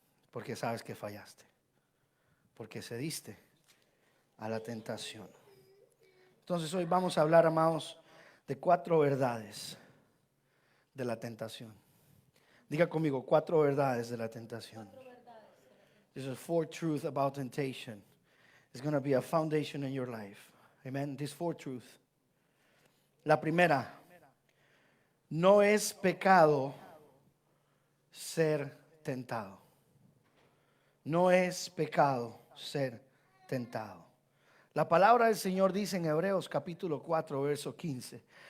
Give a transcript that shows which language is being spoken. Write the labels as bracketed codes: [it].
[es] Porque sabes que fallaste. Porque cediste a la tentación. Entonces hoy vamos a hablar, amados, de 4 verdades de la tentación. Diga conmigo, 4 verdades de la tentación. [en] This is 4 truths about temptation. It's going to be a foundation in your life. Amen. These 4 truths. [es] La primera, no es pecado ser tentado. No es pecado ser tentado. La palabra del Señor dice en Hebreos capítulo 4, verso 15.